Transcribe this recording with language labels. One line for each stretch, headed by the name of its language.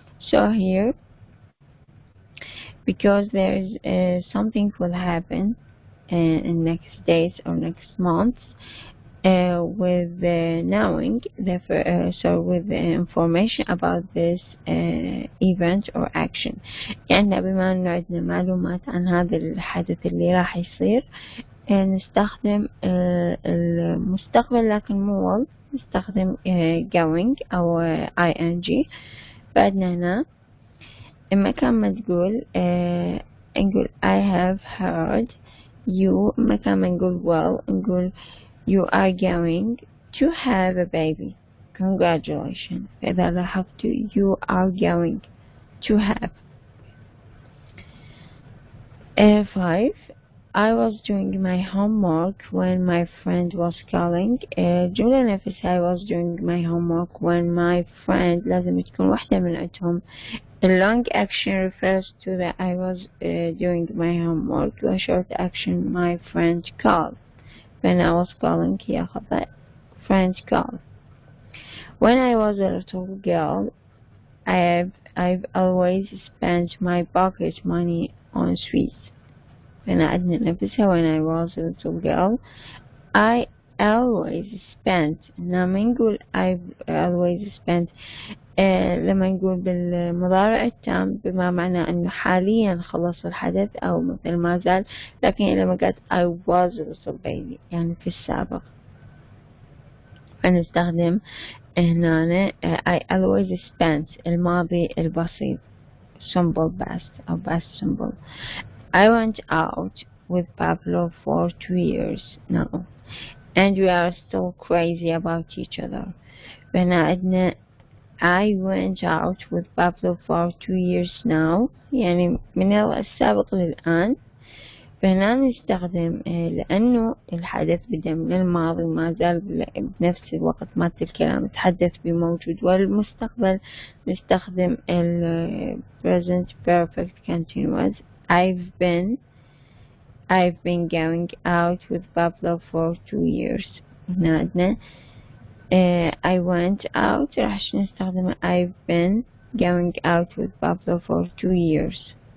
English: So here, because there is something will happen in next days or next months, with knowing with the information about this event or action.
Arabic: يعني بما أنه عندنا معلومات عن هذا الحدث اللي راح يصير نستخدم المستقبل لكن مو will. نستخدم going أو ing. بعدنا هنا مكان ما تقول نقول
English: I have heard you.
Arabic: مكان ما نقول
English: well نقول you are going to have a baby. Congratulations.
Arabic: فإذا لاحظت
English: you are going to have. 5. I was doing my homework when my friend was calling. جملة نفسها I was doing my homework when my friend
Arabic: لازم تكون واحدة من عندهم.
English: The long action refers to that I was doing my homework. The short action my friend called. When I was calling
Arabic: هي خطأ.
English: Friend called. When I was a little girl, I've always spent my pocket money on sweets.
Arabic: هنا عندنا نفسها
English: when I was a little girl I always spent.
Arabic: لما نقول
English: I've always spent
Arabic: لما نقول بالمضارع التام بما معنى أنه حاليا خلص الحدث أو مثل ما زال. لكن لما قلت
English: I was a little baby
Arabic: يعني في السابق فنستخدم هنا
English: I always spent
Arabic: الماضي البسيط
English: simple past أو past simple. I went out with Pablo for 2 years now and we are still crazy about each other.
Arabic: هنا عندنا
English: I went out with Pablo for 2 years now
Arabic: يعني من السابق للآن. فهنا نستخدم لأنه الحدث بدأ من الماضي وما زال بنفس الوقت مادة الكلام تحدث بموجود. والمستقبل نستخدم
English: present perfect continuous. I've been going out with Pablo for 2 years.
Arabic: هنا عندنا
English: I went out
Arabic: راح نستخدم
English: I've been going out with Pablo for 2 years.